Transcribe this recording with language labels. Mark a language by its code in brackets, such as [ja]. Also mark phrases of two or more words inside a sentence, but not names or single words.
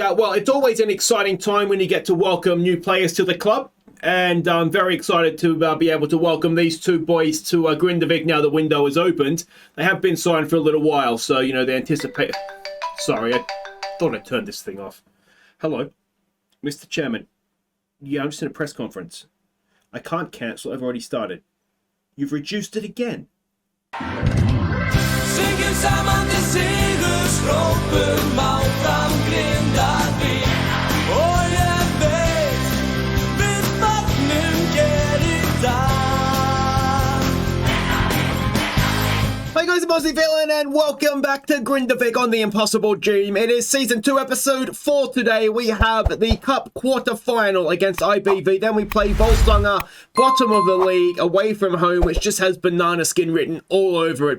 [en] Well, it's always an exciting time when you get to welcome new players to the club, and I'm very excited to be able to welcome these two boys to Grindavik now the window is opened. They have been signed for a little while, so, you know, they anticipate... Sorry, I thought I turned this thing off. Hello, Mr. Chairman. Yeah, I'm just in a press conference. I can't cancel, I've already started. You've reduced it again. [is] Syngur saman til sigurskrópum áfram Grindavik. Og ég veit, við fagnum gerir dag. [en] Hey guys, I'm Aussie Villain and welcome back to Grindavik on the Impossible Dream. It is Season 2, Episode 4 today. We have the Cup Quarter-Final against IBV. Then we play Volsungur, bottom of the league, away from home, which just has banana skin written all over it.